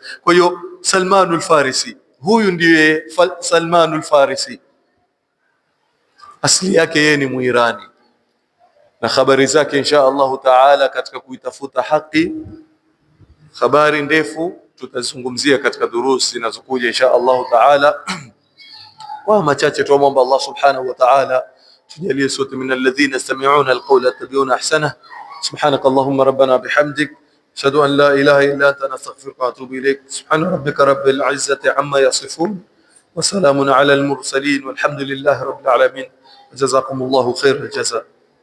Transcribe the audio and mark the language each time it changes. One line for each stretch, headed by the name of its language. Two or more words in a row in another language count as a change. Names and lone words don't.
Swahili: Kwa hiyo Salmanul Farisi, huyu ndiye Salmanul Farisi, asili yake yeye ni Muirani, na habari zake
Arabic: إن شاء الله تعالى
Swahili: katika kuitafuta haki, habari ndefu tutazungumzia katika durusi zinazokuja
Arabic: إن شاء الله تعالى.
Swahili: Kwa machache tuombe
Arabic: الله سبحانه وتعالى
Swahili: tujalie sote
Arabic: من الذين يستمعون القول يتبعون أحسنه. سبحانك اللهم ربنا بحمدك أشهد أن لا إله إلا أنت أستغفرك وأتوب إليك. سبحان ربك رب العزة عما يصفون وسلام على المرسلين والحمد لله رب العالمين. جزاكم الله خير الجزاء.